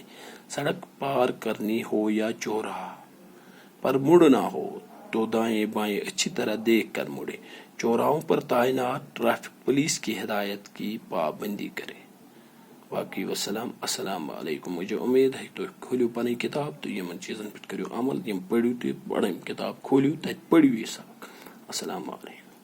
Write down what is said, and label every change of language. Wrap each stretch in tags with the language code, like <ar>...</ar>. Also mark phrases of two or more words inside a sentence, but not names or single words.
<ur>سڑک پار کرنی ہو یا چوراہا پر مڑنا ہو تو دائیں بائیں اچھی طرح دیکھ کر مڑے. چوراہوں پر تعینات ٹریفک پولیس کی ہدایت کی پابندی کرے.</ur> <ks>باقی وسلام.</ks> <ar>السلام علیکم.</ar> <ur>مجھے امید ہے</ur> <ks>تو کھولیو پنٕنۍ کتاب تو یمن چیزن پہ کٔرِو عمل. یم پٔرِو تہِ پڑھن کتاب کھولیو تتہِ پٔرِو یہ سبق.</ks> <ar>السلام علیکم.</ar>